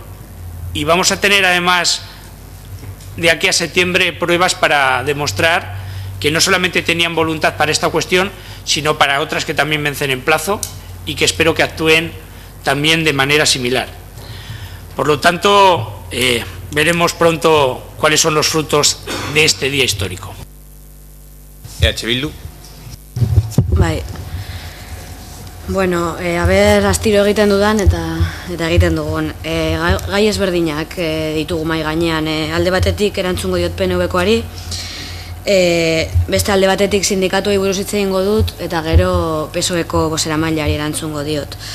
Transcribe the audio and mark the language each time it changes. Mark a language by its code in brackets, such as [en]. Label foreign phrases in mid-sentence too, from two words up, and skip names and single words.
[es] Y vamos a tener además de aquí a septiembre pruebas para demostrar que no solamente tenían voluntad para esta cuestión, sino para otras que también vencen en plazo y que espero que actúen también de manera similar. Por lo tanto, veremos pronto cuáles son los frutos de este día histórico. Bildu. [eu] Bai. Bueno, astiro egiten dudan eta egiten dugun. Gai ezberdinak ditugu mai gainean. Alde batetik erantzungo diot PNV-koari, beste alde batetik sindikatuei buruz hitz egingo dut, eta gero PSOE-ko bozeramaileari erantzungo diot.